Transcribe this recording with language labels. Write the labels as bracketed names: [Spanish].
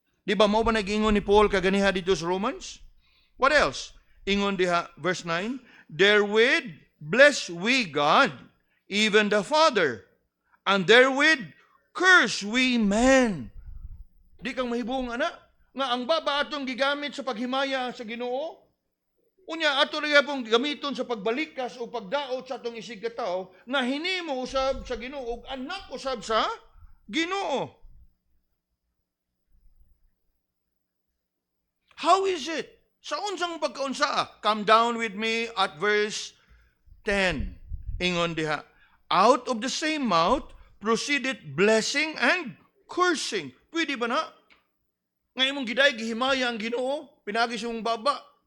[Cebuano] Di ba mao ba nag-ingon ni Paul kaganiha dito sa Romans? [English] What else? Ingon diha, verse 9, therewith bless we God, even the Father, and therewith curse we men. [Cebuano] Di kang mahibong ana nga ang baba atong gigamit sa paghimaya sa Ginoo. Unya ato rin pong gamiton sa pagbalikas o pagdaot sa atong isig ka tao nga hinimo usab sa Ginoo ug anak usab sa Ginoo. [English] How is it? Sa unsang pagkaunsa? Come down with me at verse 10. Ingon diha, out of the same mouth proceeded blessing and cursing. [Cebuano] Pwede ba na? Nga imong giday gihimaya ang Ginoo, pinagi sa imong baba.